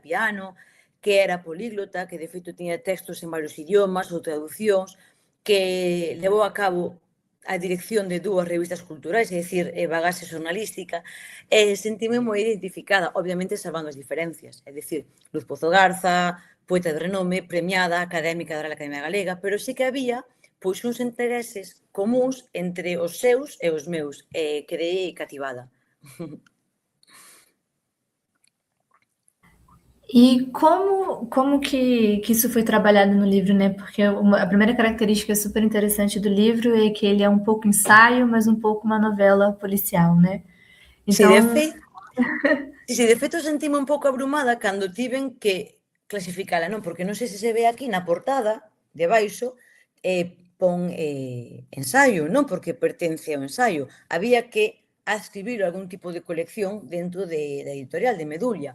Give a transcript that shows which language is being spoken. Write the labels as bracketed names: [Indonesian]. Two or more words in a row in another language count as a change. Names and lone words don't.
[Galician] piano, que era políglota, que de feito tiña textos en varios idiomas ou traducións, que levou a cabo a dirección de 2 revistas culturais, é dicir, bagaxe xornalística, sentime moi identificada, obviamente salvando as diferencias, é dicir, Luz Pozo Garza, poeta de renome, premiada, académica da Real Academia Galega, pero sí que había pois uns intereses comúns entre os seus e os meus, e quedei cativada. [Portuguese] E como que isso foi trabalhado no livro, né? Porque a primeira característica super interessante do livro é que ele é um pouco ensaio, mas um pouco uma novela policial, né? [Galician] Si, de [Portuguese] Então, [Galician] feito sentime un pouco abrumada cando tiven que clasificala, non? Porque non sei se se ve aquí na portada, debaixo, pon ensaio, non? Porque pertence ao ensaio. Había que adscribir algún tipo de colección dentro da editorial, de Medulia.